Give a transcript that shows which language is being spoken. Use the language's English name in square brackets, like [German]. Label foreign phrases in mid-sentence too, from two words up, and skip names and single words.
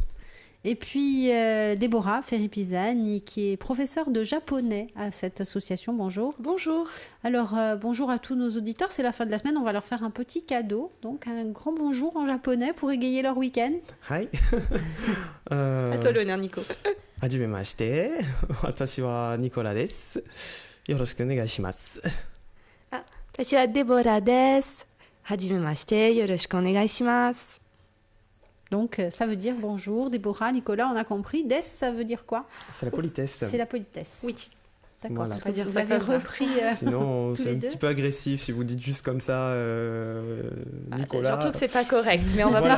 [French] Et puis Déborah Ferri-Pisani, qui est professeure de japonais à cette association. Bonjour. Bonjour. Alors bonjour à tous nos auditeurs, c'est la fin de la semaine, on va leur faire un petit cadeau. Donc un grand bonjour en japonais pour égayer leur week-end. Hi. À toi l'honneur, Nico. [Japanese] はじめまして。私はニコラです。よろしくお願いします。私はデボラです。はじめまして。よろしくお願いします。 [French] Donc ça veut dire bonjour, Déborah, Nicolas, on a compris. Des, ça veut dire quoi? C'est la politesse. C'est la politesse. Oui. D'accord, Voilà. parce que vous avez repris Sinon, tous c'est les un deux. petit peu agressif si vous dites juste comme ça, Nicolas. Surtout que c'est pas correct, mais on va Voilà.